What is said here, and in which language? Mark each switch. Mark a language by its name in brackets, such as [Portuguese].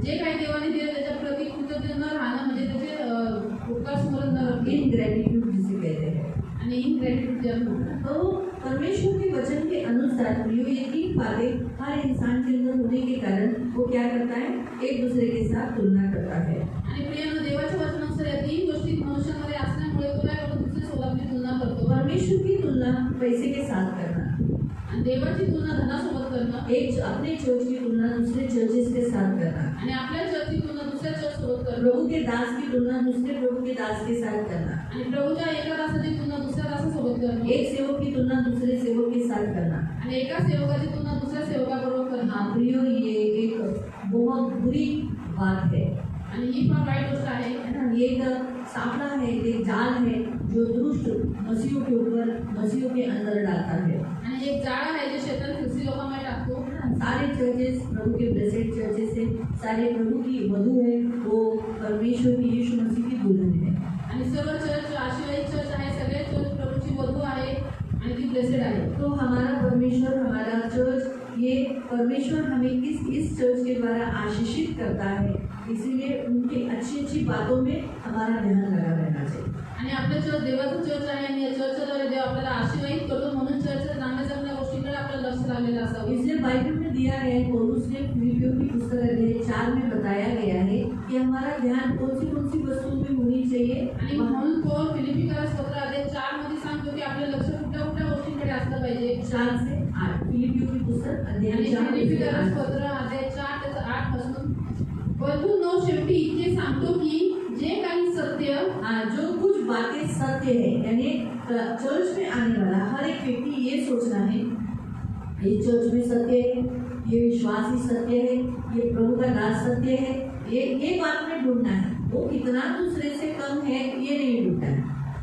[Marathi] जे काही देवाने दिलं त्याच्या प्रति कृतज्ञ न राहणं म्हणजे त्याचे उपकार स्मरण न रखणे। [Hindi] इनग्रैटिट्यूड जिसे कहते हैं। [English] आणि being ready to tell him. [Hindi] तो परमेश्वर के वचन के अनुसार ये 3 बातें हर इंसान के अंदर होने के कारण वो क्या करता है, एक दूसरे के साथ तुलना करता है। [Marathi] आणि प्रियानो, देवाच्या वचनानुसार या 3 गोष्टी मनुष्यामध्ये असल्यामुळे तो काय करतो, दुसऱ्यासोबत आपली तुलना करतो. [Hindi] परमेश्वर की तुलना पैसे के साथ करना, [Marathi] आणि देवाची तुलना धनासोबत करणं, [Hindi] एक अपने चर्च की तुलना दूसरे चर्चेस के साथ करना, [Marathi] आणि आपल्या चर्चची तुलना दुसऱ्या चर्च सोबत करणं, [Hindi] प्रभु के दास की तुलना दूसरे प्रभु के दास के साथ करना, [Marathi] आणि प्रभूच्या एका दासाची तुलना दुसऱ्या दासासोबत करणं, [Hindi] एक सेवक की तुलना दूसरे सेवक के साथ करना। [Marathi] आणि एका सेवकाची तुलना दुसऱ्या सेवकाबरोबर करणं. [Hindi] हाँ प्रियो, ये एक बहुत बुरी बात है [Marathi] आणि ही फार वाईट गोष्ट आहे. [Hindi] ना। ये एक सापड़ा है, एक जाल है जो दुष्ट मसीहों के ऊपर, मसीहों के अंदर डालता है। [Marathi] आणि एक जाळ आहे जे शैतान ख्रिस्ती लोकांमध्ये टाकतो. [Hindi] सारे चर्चेस प्रभु के ब्लेसेड चर्चेस है, सारे प्रभु की वधु है, वो परमेश्वर की यीशु मसीह की दुल्हन है। [Marathi] आणि सर्व चर्च आशीर्वादित चर्च आहे, सगळे चर्च प्रभूची वधू आहे आणि ती ब्लेसेड आहे. [Hindi] तो हमारा परमेश्वर, हमारा चर्च, ये परमेश्वर हमें इस चर्च के द्वारा आशीषित करता है, इसीलिए उनकी अच्छी अच्छी बातों में हमारा ध्यान लगा रहना चाहिए। [Marathi] आणि आपलं चर्च देवाचं चर्च आहे आणि या चर्चद्वारे देव आपल्याला आशीर्वादित करतो, म्हणून चर्चच्या चांगल्या चांगल्या गोष्टींकडे आपलं लक्ष लागलेलं असावं. [Hindi] इसलिए बाइबल में दिया गया है, पौलुस ने फिलिपियों की पुस्तक अध्याय 4 में बताया गया है कि हमारा ध्यान कौन सी वस्तुओं में होनी चाहिए। [Marathi] आणि म्हणून पौल फिलिपिकरास पत्र अध्याय 4 मध्ये सांगतो की आपलं लक्ष कुठल्या कुठल्या गोष्टींकडे असलं पाहिजे. [Hindi] 4 से 8 फिलिपियों की पुस्तक अध्याय [Marathi] आणि 4 फिलिपिकरास [Hindi] से 8। [Marathi] पत्र अध्याय 4 त्याचं 8 पासून, परंतु 9 शेवटी इतके सांगतो की जे काही सत्य, [Hindi] जो कुछ बातें सत्य है, यानी चर्च में आने वाला हर एक व्यक्ति ये सोचना है, ये चर्च में सत्य है, ये विश्वासी सत्य है, ये प्रभु का दास सत्य है, ये बात में ढूंढना है। वो कितना दूसरे से कम है ये नहीं ढूंढना है।